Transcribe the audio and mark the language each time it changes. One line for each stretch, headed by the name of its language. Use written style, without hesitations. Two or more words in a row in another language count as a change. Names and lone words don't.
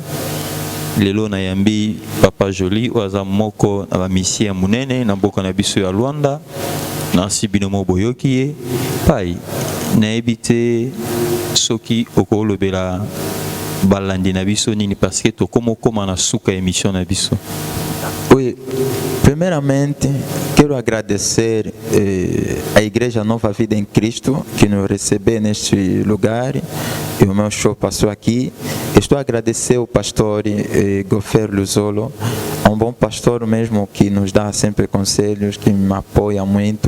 Lingala: Lelo na yambi Papa Joli oaza moko na bamisi ya munene na mboka na biso ya Luanda. Nasi bino mo boyoki ye pai nayebi te soki okolobela balandi na biso nini
French: parce que
Lingala: tokoma na suka émission na biso. Oui,
Portuguese: primeiramente quero agradecer a Igreja Nova Vida em Cristo que nos recebeu neste lugar e o meu show passou aqui. Estou a agradecer ao pastor Gofer Luzolo, bom pastor mesmo que nos dá sempre conselhos, que me apoia muito.